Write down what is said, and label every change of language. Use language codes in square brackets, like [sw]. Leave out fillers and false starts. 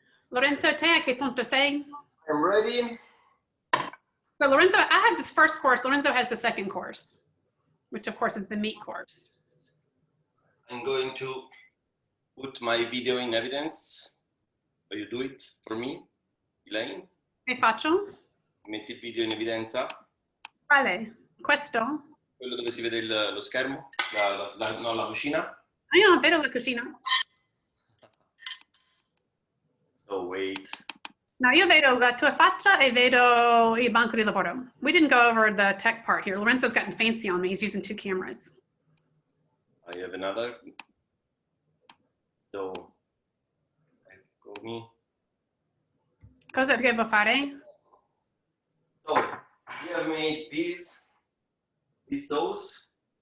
[it] Lorenzo, te a che punto sei? [en] I'm ready. So Lorenzo, I have this first course. Lorenzo has the second course, which of course is the meat course. I'm going to put my video in evidence. Will you do it for me, Elaine? [it] Che faccio? Metti il video in evidenza. Quale? Questo? Quello dove si vede lo schermo, no, la cucina. Io non vedo la cucina. [en] So wait. [it] No, io vedo la tua faccia e vedo il banco di lavoro. [en] We didn't go over the tech part here. Lorenzo's gotten fancy on me. He's using 2 cameras. I have another. So, [it] eccomi. Cosa devo fare? [en] So, we have made this sauce.